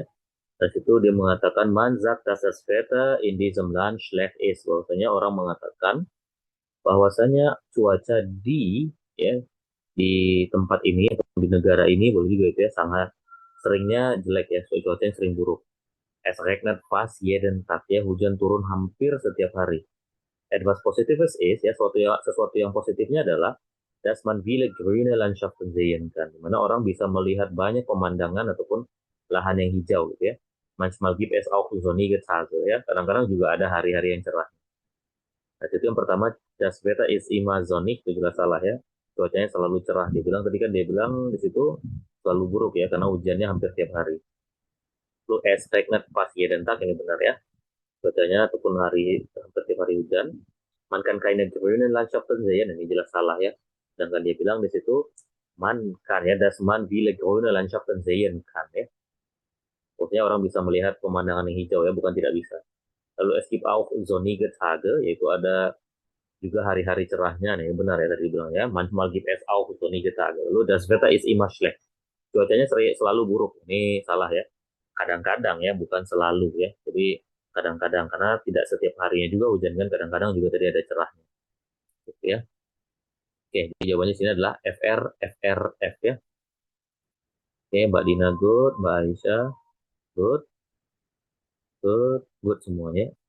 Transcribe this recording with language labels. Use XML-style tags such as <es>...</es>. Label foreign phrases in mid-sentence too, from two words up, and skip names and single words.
<id>Dari situ dia mengatakan</id> <de>man sagt, dass das Wetter in diesem Land schlecht ist.</de> <id>Bahwasanya orang mengatakan bahwasanya cuaca ya di tempat ini atau di negara ini boleh juga itu ya sangat seringnya jelek ya, cuaca yang sering buruk.</id> <de>Es regnet fast jeden Tag</de> <id>ya, hujan turun hampir setiap hari.</id> <de>Etwas Positives ist ya</de> <id>sesuatu yang positifnya adalah</id> <de>dass man viele grüne Landschaften sehen kann,</de> <id>di mana orang bisa melihat banyak pemandangan ataupun lahan yang hijau gitu ya.</id> <de>Manchmal gibt es auch sonnige Tage ya,</de> <id>kadang-kadang juga ada hari-hari yang cerah. Nah, itu yang pertama,</id> <de>das Wetter ist immer sonnig,</de> <id>itu jelas salah ya. Cuacanya selalu cerah. Dia bilang tadi kan dia bilang di situ selalu buruk ya karena hujannya hampir tiap hari.</id> <de>Lalu es regnet fast jeden Tag,</de> <id>ini benar ya. Cuacanya ataupun hari hampir tiap hari hujan.</id> <de>Man kann keine grünen Landschaften sehen,</de> <id>ini jelas salah ya. Sedangkan dia bilang di situ</id> <de>man kann ya, das man viele grüne Landschaften sehen kann ya.</de> <id>Maksudnya orang bisa melihat pemandangan yang hijau ya, bukan tidak bisa.</id> <de>Lalu es gibt auch sonnige Tage,</de> <id>yaitu ada juga hari-hari cerahnya nih, benar ya tadi bilang ya.</id> <de>Manchmal gibt es auch sonnige Tage. Lalu das Wetter ist immer schlecht.</de> <id>Cuacanya selalu buruk. Ini salah ya. Kadang-kadang ya, bukan selalu ya. Jadi kadang-kadang karena tidak setiap harinya juga hujan kan, kadang-kadang juga tadi ada cerahnya. Gitu ya. Oke, jadi jawabannya sini adalah FR, FR, F ya. Oke, Mbak Dina good, Mbak Aisyah</id> <en>good, good, good</en> <id>semuanya.</id>